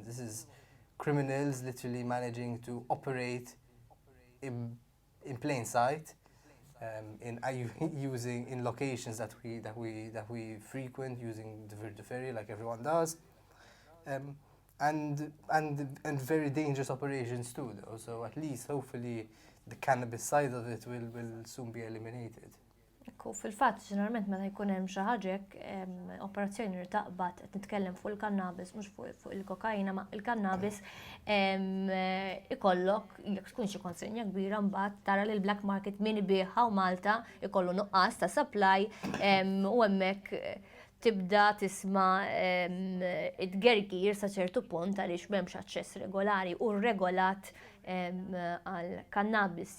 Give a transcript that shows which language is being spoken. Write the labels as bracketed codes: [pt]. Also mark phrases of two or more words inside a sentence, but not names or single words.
[en] This is criminals literally managing to operate in plain sight, using locations that we frequent, using the ferry like everyone does, and very dangerous operations too, though. So at least hopefully the cannabis side of it will soon be eliminated. [mt] Ekku, fil-fatt, ġeneralment meta jkun hemm xi ħaġa operazzjoni li taqbad qed nitkellem fuq il-kannabis, mhux fuq il-kokaina, ma il-kannabis ikollok jekk tkun xi konsenja kbira mbagħad tara li l- [en] black market [mt] min ibiħha u Malta ikollu nuqqas ta' supply u hemmhekk tibda tisma' it-gergir sa ċertu punt għaliex m'hemmx aċċess regolari u regolat għal kannabis.